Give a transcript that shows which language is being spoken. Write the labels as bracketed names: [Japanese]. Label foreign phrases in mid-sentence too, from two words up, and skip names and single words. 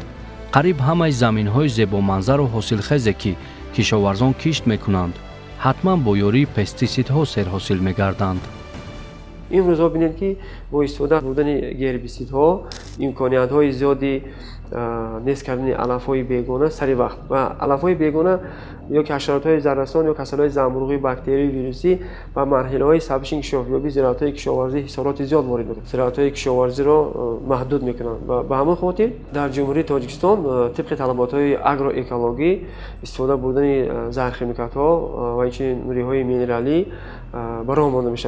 [Persian] قریب همه زمین‌های زیبا منظر و حاصلخیزی که کشاورزان کشت می‌کنند حتما با یاری پستیسیدها سرحاصل می‌گردند. این روزها ببینید که با استفاده بردن هربیسیدها امکانیت‌های زیادی نیست کردن علف‌های بیگانه سری وقت و علف‌های بیگانه [Tajik] ё ки ҳашаротҳои заррасон ё касалҳои замбурӯғӣ бактерияи вирусӣ ба марҳилаҳои сабиш инкишофёбӣ зироатҳои кишоварзӣ ҳисороти зиёд ворид мекунад. Зироатҳои кишоварзиро маҳдуд мекунанд. Ба ҳамин хотир дар ҷумҳурии Тоҷикистон тибқи талаботҳои агроэкологӣ истифода бурдани заҳрхимикатҳо ва инчунин нуриҳои минералӣ ба роҳ монда мешавад.